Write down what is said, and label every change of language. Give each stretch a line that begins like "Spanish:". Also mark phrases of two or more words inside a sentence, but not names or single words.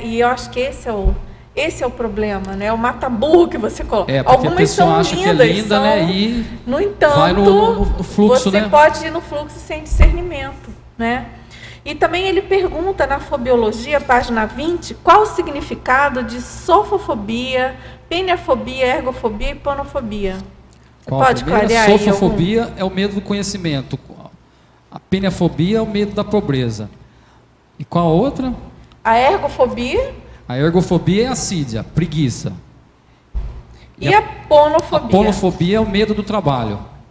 Portuguese: E eu acho que esse é o problema, né? O mata-burro que você coloca. Algumas são lindas, que é linda, né? E no entanto, vai no fluxo, você né? pode ir no fluxo sem discernimento, né? E também ele pergunta na fobiologia, página 20, qual o significado de sofofobia, peniafobia, ergofobia e panofobia. Você pode clarear aí? Sofofobia é o medo do conhecimento. A peniafobia é o medo da pobreza. E qual a outra? A ergofobia. A ergofobia é assídia, preguiça. E a ponofobia? A ponofobia é o medo do trabalho.